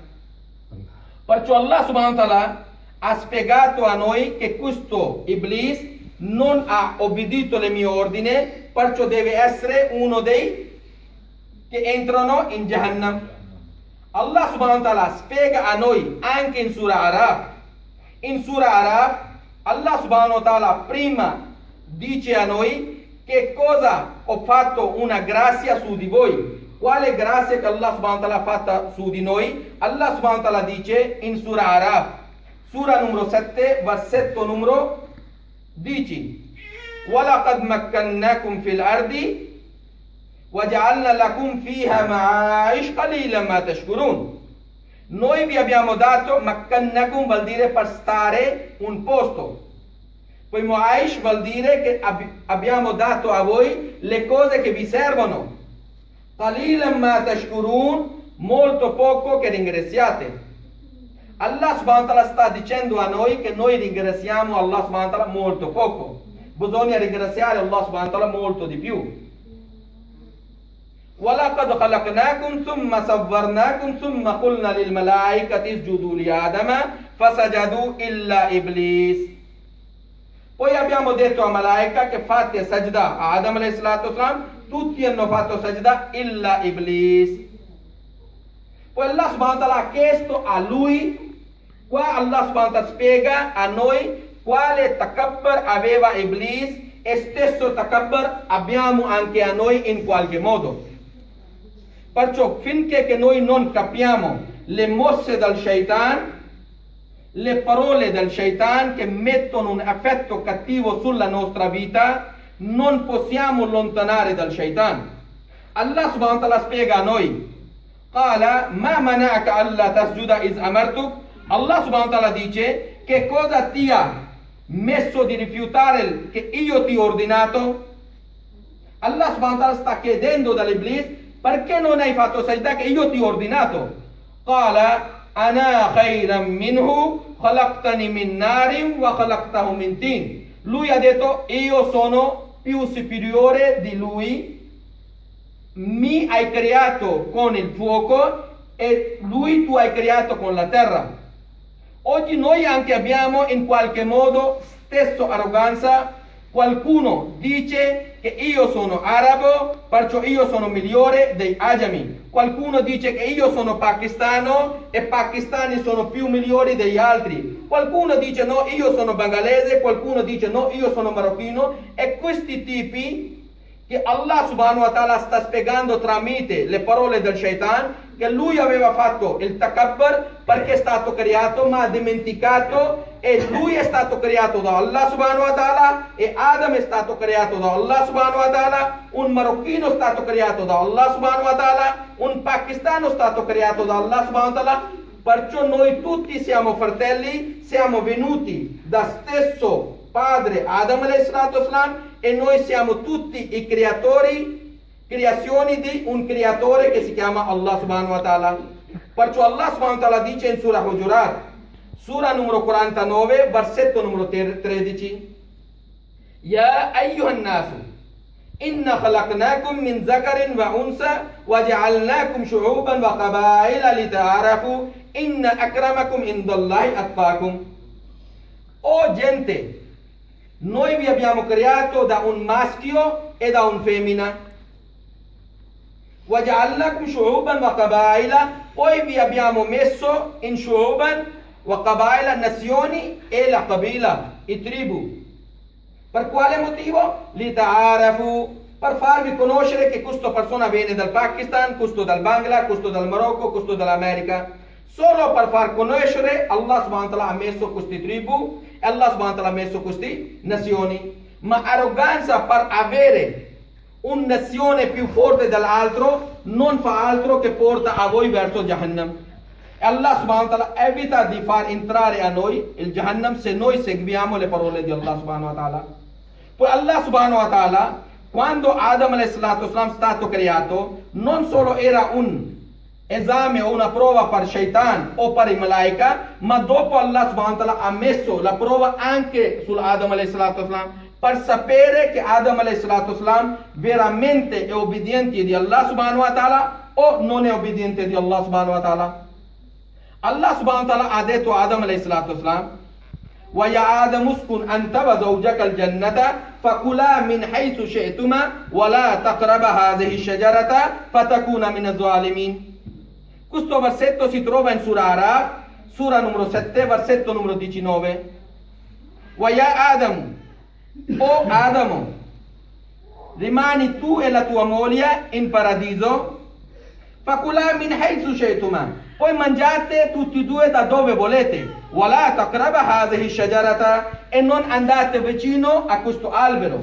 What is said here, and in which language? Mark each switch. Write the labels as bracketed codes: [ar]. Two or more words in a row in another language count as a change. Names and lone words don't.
[it] Perciò Allah [ar] سبحانه وتعالى [it] ha spiegato a noi che questo Iblis non ha obbedito alle mie ordini, perciò deve essere uno dei che entrano in Jahannam. Allah [ar] سبحانه وتعالى [it] spiega a noi anche in Surah Araf. In Surah Araf Allah [ar] سبحانه وتعالى [it] prima dice a noi che cosa ho fatto una grazia su di voi. Quale grazia che Allah [ar] سبحانه وتعالى [it] ha fatta su di noi? Allah [ar] سبحانه وتعالى [it] dice in Surah Araf, Surah numero 7, versetto numero 10, [ar] وَلَقَدْ مَكَّنَّاكُمْ فِي الْأَرْضِ وَجَعَلْنَا لَكُمْ فِيهَا مَعَائِشْ قَلِيلًا مَا تَشْكُرُونَ. [it] Noi vi abbiamo dato, makkannakum vuol dire per stare un posto. Poi Mu'aish vuol dire che abbiamo dato a voi le cose che vi servono. [ar] قليلا ما تشكرون, [it] molto poco che ringraziate. Allah [ar] سبحانه وتعالى [it] sta dicendo a noi che noi ringraziamo Allah [ar] سبحانه وتعالى [it] molto poco. Bisogna ringraziare Allah [ar] سبحانه وتعالى [it] molto di più. [ar] وَلَقَدْ خَلَقْنَاكُمْ ثُمَّ صَوَّرْنَاكُمْ ثُمَّ قُلْنَا لِلْمَلَائِكَةِ اسْجُدُوا لِآدَمَ فَسَجَدُوا إِلَّا إِبْلِيسَ. [it] Poi abbiamo detto a Malaika che fate sajda a Adam [ar] عليه الصلاة والسلام, [it] tutti hanno fatto [ar] سجدة إلا إبليس. [it] Poi Allah [ar] سبحانه وتعالى [it] ha chiesto a lui, qua Allah [ar] سبحانه وتعالى [it] spiega a noi quale takabbar aveva Iblis, e stesso takabbar abbiamo anche a noi in qualche modo. Perciò finché che noi non capiamo le mosse del shaitan, le parole del shaitan che mettono un effetto cattivo sulla nostra vita, non possiamo allontanare dal shaitan. Allah [ar] سبحانه وتعالى [it] spiega a noi, [ar] قال ما منعك ألا تسجد إذ أمرتك. [it] Allah [ar] سبحانه وتعالى [it] dice, che cosa ti ha messo di rifiutare che io ti ho ordinato? Allah [ar] سبحانه وتعالى [it] sta chiedendo dall'Iblis, perché non hai fatto sajda che io ti ho ordinato? [ar] قال أنا خيرا منه خلقتني من نار وخلقته من طين. [it] Lui ha detto, io sono più superiore di lui, mi hai creato con il fuoco e lui tu hai creato con la terra. Oggi noi anche abbiamo in qualche modo stesso arroganza. Qualcuno dice che io sono arabo, perciò io sono migliore dei ajami. Qualcuno dice che io sono pakistano e pakistani sono più migliori degli altri. Qualcuno dice no, io sono bengalese, qualcuno dice no, io sono marocchino. E questi tipi che Allah [ar] سبحانه وتعالى [it] sta spiegando tramite le parole del shaitan, che lui aveva fatto il takabbar perché è stato creato ma ha dimenticato, e lui è stato creato da Allah [ar] سبحانه وتعالى [it] e Adam è stato creato da Allah [ar] سبحانه وتعالى, [it] un marocchino è stato creato da Allah [ar] سبحانه وتعالى, [it] un pakistano è stato creato da Allah [ar] سبحانه وتعالى. [it] Perciò noi tutti siamo fratelli, siamo venuti da stesso padre Adam [ar] عليه الصلاة والسلام, [it] e noi siamo tutti i creazioni di un creatore che si chiama Allah [ar] سبحانه وتعالى. [it] Perciò Allah [ar] سبحانه وتعالى [it] dice in Surah Hujurat, Sura numero 49, versetto numero 13, [ar] يا أيها الناس إنا خلقناكم من ذكر وأنثى وجعلناكم شعوبا وقبائل لتعارفوا إن أكرمكم عند الله أتقاكم. [it] O gente, noi vi abbiamo creato da un maschio e da un femmina. [ar] وَجَعَلْنَاكُمْ شُعُوبًا وَقَبَائِلًا, [it] poi vi abbiamo messo in [ar] شعوبا وقبائل, [it] nazioni, e la qabila, i tribù. Per quale motivo? Lita'arafu, per farvi conoscere che questa persona viene dal Pakistan, questo dal Bangla, questo dal Marocco, questo dall'America. Solo per far conoscere Allah [ar] سبحانه وتعالى [it] ha messo queste tribù e Allah [ar] سبحانه وتعالى [it] ha messo queste nazioni. Ma arroganza per avere una nazione più forte dell'altro non fa altro che porta a voi verso Jahannam. E Allah [ar] سبحانه وتعالى [it] evita di far entrare a noi il Jahannam se noi seguiamo le parole di Allah [ar] سبحانه وتعالى. [it] Poi Allah [ar] سبحانه وتعالى, [it] quando Adam [ar] عليه الصلاة والسلام [it] è stato creato, non solo era un esame o una prova per Shaitan o per i Malaika, ma dopo Allah [ar] سبحانه وتعالى [it] ha messo la prova anche su Adam [ar] عليه الصلاة والسلام, [it] per sapere che Adam [ar] عليه الصلاة والسلام [it] veramente è obbediente di Allah [ar] سبحانه وتعالى [it] o non è obbediente di Allah [ar] سبحانه وتعالى. الله سبحانه وتعالى [it] ha detto a [ar] آدم عليه الصلاة والسلام, وَيَا آدَمُ اسْكُنْ أَنْتَ وَزَوْجَكَ الْجَنَّةَ فَكُلَا مِنْ حَيْثُ شِئْتُمَا وَلَا تَقْرَبَا هَذِهِ الشَّجَرَةَ فَتَكُونَ مِنَ الظَّالِمِينَ. [it] Questo versetto si trova in Surah Araf, Sura numero 7, versetto numero 19. [ar] وَيَا آدَمُ, [it] o Adamo, rimani tu e la tua moglie in paradiso, [ar] فَكُلَا مِنْ حَيْثُ شِئْتُمَا, [it] poi mangiate tutti e due da dove volete, [ar] وَلَا تَقْرَبَ هَذِهِ الشَّجَرَةَ, [it] e non andate vicino a questo albero.